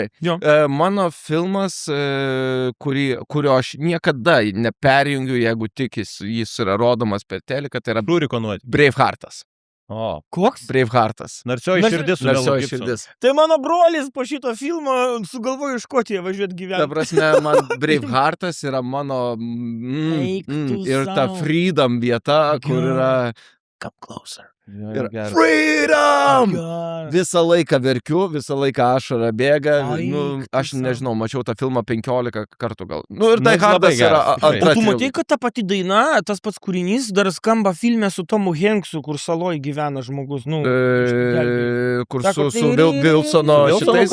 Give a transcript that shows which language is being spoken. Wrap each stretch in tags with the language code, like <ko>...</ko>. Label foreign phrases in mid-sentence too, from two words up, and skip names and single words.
<lt>Mano filmas, kurio aš niekada neperjungiu, jeigu tik jis yra rodomas per teliką, tai yra Braveheartas. O, koks? Braveheartas. Narsioji širdis. Tai mano brolis po šito filmo sugalvojo iš Škotiją važiuoti gyventi. Ta prasme, man Braveheartas yra mano ir ta freedom vieta, kur yra...</lt> <en>Come closer. Freedom!</en> <lt>Visą laiką verkiu, visą laiką ašara bėga. Aš nežinau, mačiau tą filmą 15 kartų gal. Ir Tai Hardas yra antra. O tu matai, kad ta pati daina, tas pats kūrinys dar skamba filme su Tomu Hanksu, kur saloj gyvena žmogus. Kur su Wilsono šitais.</lt>